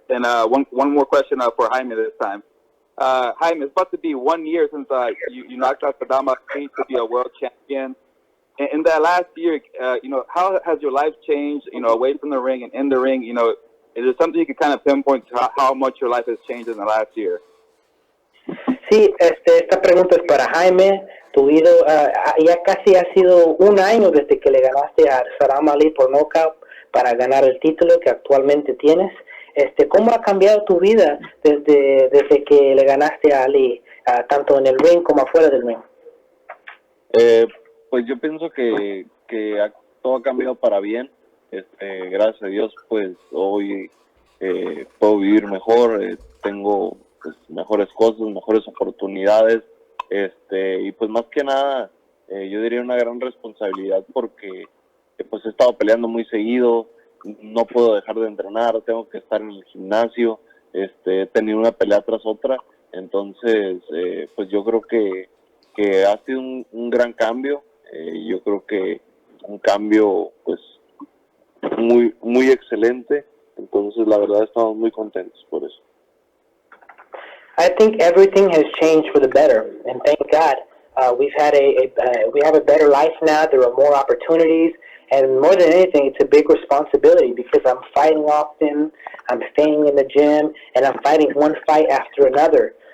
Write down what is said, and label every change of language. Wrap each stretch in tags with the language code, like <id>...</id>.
<en>And one more question for Jaime this time. Jaime, it's about to be 1 year since you knocked out Sadam to be a world champion. In that last year, how has your life changed, away from the ring and in the ring? Is there something you can kind of pinpoint to how much your life has changed in the last year?</en> <es>Sí, esta pregunta es para Jaime. Tu vida ya casi ha sido 1 año desde que le ganaste a Sadam por knockout para ganar el título que actualmente tienes. ¿Cómo ha cambiado tu vida desde que le ganaste a Ali, tanto en el ring como afuera del ring? Pues yo pienso que todo ha cambiado para bien. Gracias a Dios, pues hoy puedo vivir mejor, tengo pues, mejores cosas, mejores oportunidades, y pues más que nada, yo diría una gran responsabilidad porque pues he estado peleando muy seguido. No puedo dejar de entrenar, tengo que estar en el gimnasio, he tenido una pelea tras otra, entonces pues yo creo que ha sido un gran cambio, yo creo que un cambio pues muy muy excelente, entonces la verdad estamos muy contentos por eso.</es> <en>I think everything has changed for the better, and thank God. We have a better life now. There are more opportunities. And more than anything, it's a big responsibility because I'm fighting often, I'm staying in the gym, and I'm fighting one fight after another.</en>